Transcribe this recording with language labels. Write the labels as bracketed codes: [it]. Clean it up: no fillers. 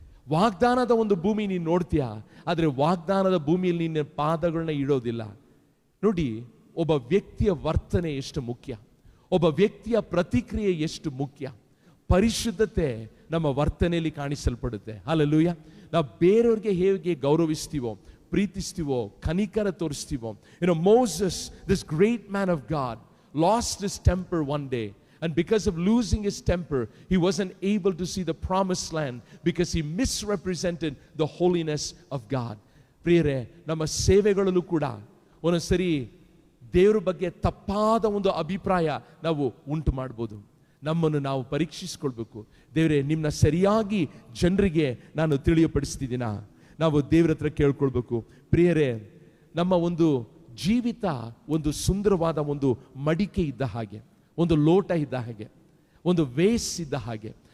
[kn] ವಾಗ್ದಾನದ ಒಂದು ಭೂಮಿ ನೀನು ನೋಡ್ತೀಯಾ, ಆದ್ರೆ ವಾಗ್ದಾನದ ಭೂಮಿಯಲ್ಲಿ ನಿನ್ನ ಪಾದಗಳನ್ನ ಇಡೋದಿಲ್ಲ. ನೋಡಿ, ಒಬ್ಬ ವ್ಯಕ್ತಿಯ ವರ್ತನೆ ಎಷ್ಟು ಮುಖ್ಯ, ಒಬ್ಬ ವ್ಯಕ್ತಿಯ ಪ್ರತಿಕ್ರಿಯೆ ಎಷ್ಟು ಮುಖ್ಯ. ಪರಿಶುದ್ಧತೆ ನಮ್ಮ ವರ್ತನೆಯಲ್ಲಿ ಕಾಣಿಸಲ್ಪಡುತ್ತೆ. ಹಲ್ಲೆಲೂಯಾ. ನಾವು ಬೇರೆಯವ್ರಿಗೆ ಹೇಗೆ ಗೌರವಿಸ್ತೀವೋ, ಪ್ರೀತಿಸ್ತೀವೋ, ಕನಿಕರ ತೋರಿಸ್ತೀವೋ. [en] Moses, this great man of God, lost his temper one day, and because of losing his temper he wasn't able to see the promised land because he misrepresented the holiness of God. [kn] ಪ್ರಿಯರೇ, ನಮ್ಮ ಸೇವೆಗಳಲ್ಲೂ ಕೂಡ ಒಂದೊಂದ್ಸರಿ ದೇವರ ಬಗ್ಗೆ ತಪ್ಪಾದ ಒಂದು ಅಭಿಪ್ರಾಯ ನಾವು ಉಂಟು ಮಾಡ್ಬೋದು. ನಮ್ಮನ್ನು ನಾವು ಪರೀಕ್ಷಿಸ್ಕೊಳ್ಬೇಕು. ದೇವರೇ, ನಿಮ್ಮನ್ನ ಸರಿಯಾಗಿ ಜನರಿಗೆ ನಾನು ತಿಳಿಯಪಡಿಸ್ತಿದ್ದೀನಾ? ನಾವು ದೇವರ ಹತ್ರ ಕೇಳ್ಕೊಳ್ಬೇಕು. ಪ್ರಿಯರೇ, ನಮ್ಮ ಒಂದು ಜೀವಿತ ಒಂದು ಸುಂದರವಾದ ಒಂದು ಮಡಿಕೆ ಇದ್ದ ಹಾಗೆ, ಒಂದು ಲೋಟ ಇದ್ದ ಹಾಗೆ, ಒಂದು ವೇಸ್ ಇದ್ದ ಹಾಗೆ.